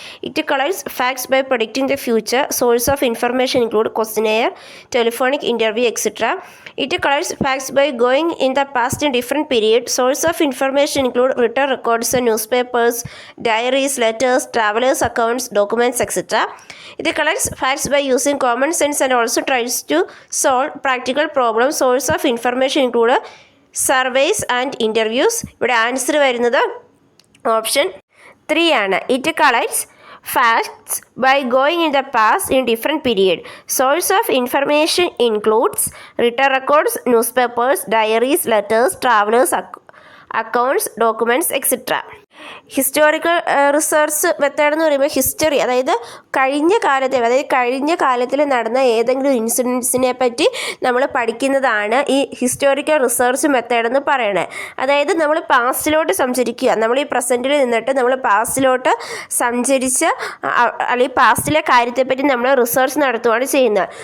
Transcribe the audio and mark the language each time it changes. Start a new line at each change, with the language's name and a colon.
English: It collects facts by predicting the future. Source of information include questionnaire, telephonic interview etcetera. It collects facts by going in the past in different period. Source of information include written records, newspapers, diaries, letters, travellers accounts, documents, etc. It collects facts by using common sense and also tries to solve practical problems. Source of information include surveys and interviews.
Malayalam: ഇവിടെ answer വരുന്നത് option 3 ആണ്.
English: It collects facts by going in the past in different period. Source of information includes written records, newspapers, diaries, letters, travelers accounts, documents, etc.
Malayalam: Historical research method എന്ന് പറയുമ്പോൾ history, അതായത് കഴിഞ്ഞ കാലത്തിൽ നടന്ന ഏതെങ്കിലും ഇൻസിഡൻസിനെ പറ്റി നമ്മൾ പഠിക്കുന്നതാണ് ഈ ഹിസ്റ്റോറിക്കൽ റിസർച്ച് മെത്തേഡ് എന്ന് പറയുന്നത്. അതായത് നമ്മൾ പാസ്റ്റിലോട്ട് സഞ്ചരിക്കുക, നമ്മൾ ഈ പ്രസൻറ്റിൽ നിന്നിട്ട് നമ്മൾ പാസ്റ്റിലോട്ട് സഞ്ചരിച്ച് അല്ലെങ്കിൽ പാസ്റ്റിലെ കാര്യത്തെപ്പറ്റി നമ്മൾ റിസർച്ച് നടത്തുകയാണ് ചെയ്യുന്നത്.